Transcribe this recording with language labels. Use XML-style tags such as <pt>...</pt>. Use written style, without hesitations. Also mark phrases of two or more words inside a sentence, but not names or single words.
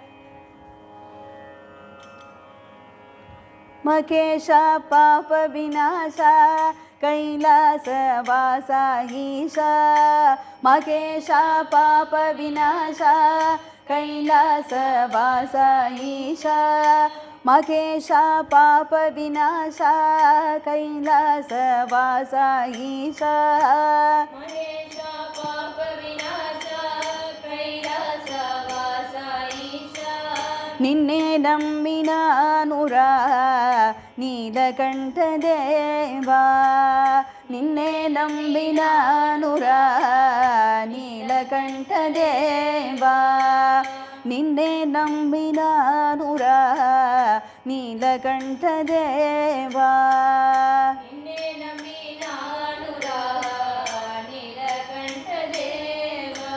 <te>మకేశ పాప వినాశ కైలాస వాసా ఈశ మకేశ పాప వినాశ కైలాస వాసా ఈశ మకేశ పాప వినాశ కైలాస వాసా ఈశ మకేశ పాప వినాశ కైలాస వాసా ఈశ</te> <kn>ನಿನ್ನೆ ನಂಬಿನಾನುರ ನೀಲಕಂಠ ದೇವ ನಿನ್ನೆ ನಂಬಿನಾನುರ ನೀಲಕಂಠ ದೇವ ನಿನ್ನೆ ನಂಬಿನಾನುರ ನೀಲಕಂಠ ದೇವ ನಿನ್ನೆ ನಂಬಿನಾನುರ ನೀಲಕಂಠ ದೇವ</kn>